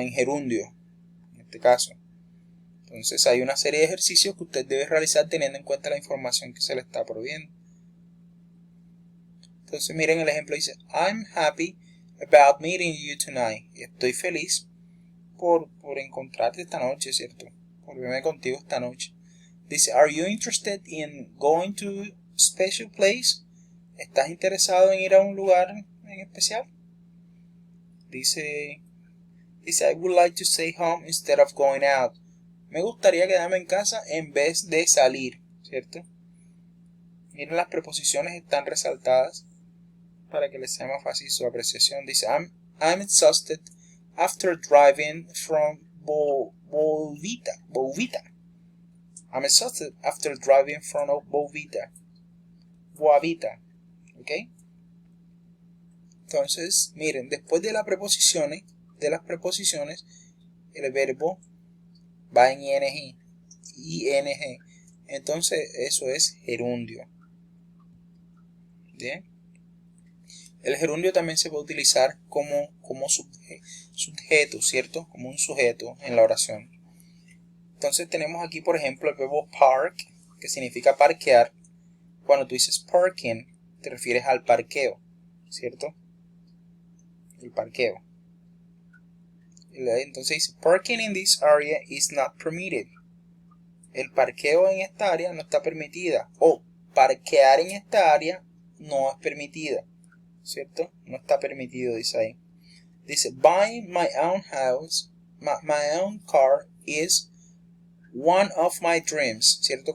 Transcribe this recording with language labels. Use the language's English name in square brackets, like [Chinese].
[Spanish] En gerundio, en este caso. Entonces hay una serie de ejercicios que usted debe realizar teniendo en cuenta la información que se le está proviendo. Entonces miren el ejemplo, dice [English] I'm happy about meeting you tonight. [Spanish] Estoy feliz por encontrarte esta noche, ¿cierto? Por verme contigo esta noche. Dice, [English] are you interested in going to a special place? [Spanish] ¿Estás interesado en ir a un lugar en especial? Dice, [English] I would like to stay home instead of going out. [Spanish] Me gustaría quedarme en casa en vez de salir, ¿cierto? Miren, las preposiciones están resaltadas para que les sea más fácil su apreciación. Dice, [English] I'm exhausted after driving from Bovita. I'm exhausted after driving from Bovita. [Spanish] ¿Ok? Entonces, miren, después de las preposiciones, el verbo va en ing. Entonces, eso es gerundio. Bien. El gerundio también se puede utilizar como sujeto, ¿cierto? Como un sujeto en la oración. Entonces tenemos aquí, por ejemplo, el verbo park, que significa parquear. Cuando tú dices parking, te refieres al parqueo, ¿cierto? El parqueo. Entonces dice, [English] parking in this area is not permitted. [Spanish] El parqueo en esta área no está permitida. O parquear en esta área no es permitida, ¿cierto? No está permitido, dice ahí. Dice, [English] buying my own house, my own car is one of my dreams, [Spanish] ¿cierto?